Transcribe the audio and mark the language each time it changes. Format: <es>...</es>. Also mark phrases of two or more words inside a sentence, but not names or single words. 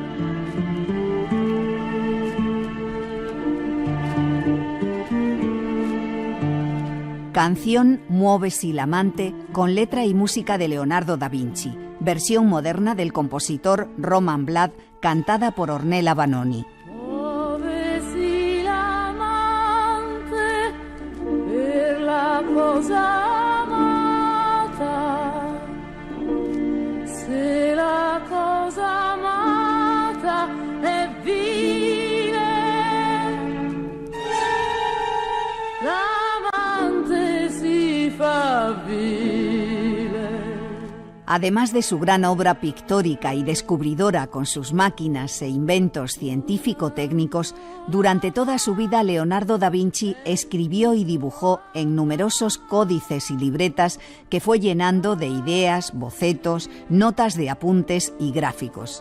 <es>Canción Muovesi l'amante, con letra y música de Leonardo da Vinci, versión moderna del compositor Roman Blad, cantada por Ornella Vanoni.</es> <it>Muovesi l'amante per la cosa amata, se la cosa amata è vile, l'amante si fa vile.</it> <es>Además de su gran obra pictórica y descubridora con sus máquinas e inventos científico-técnicos, durante toda su vida Leonardo da Vinci escribió y dibujó en numerosos códices y libretas que fue llenando de ideas, bocetos, notas de apuntes y gráficos.</es>